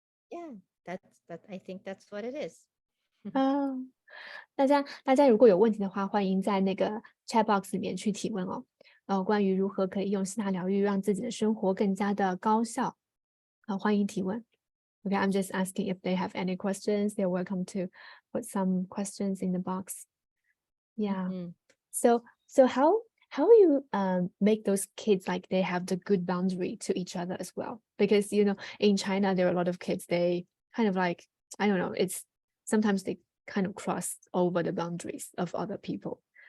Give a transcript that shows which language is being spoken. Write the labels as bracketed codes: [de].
[en] yeah, I think that's what it is. [zh] 啊，大家如果有问题的话，欢迎在那个 chat box 里面去提问哦。关于如何可以用希塔疗愈让自己的生活更加的高效，欢迎提问。 [en] Okay, I'm just asking if they have any questions. They're welcome to put some questions in the box. Yeah. So how you make those kids like they have the good boundary to each other as well? Because in China there are a lot of kids, they kind of like, I don't know, it's sometimes they kind of cross over the boundaries of other people.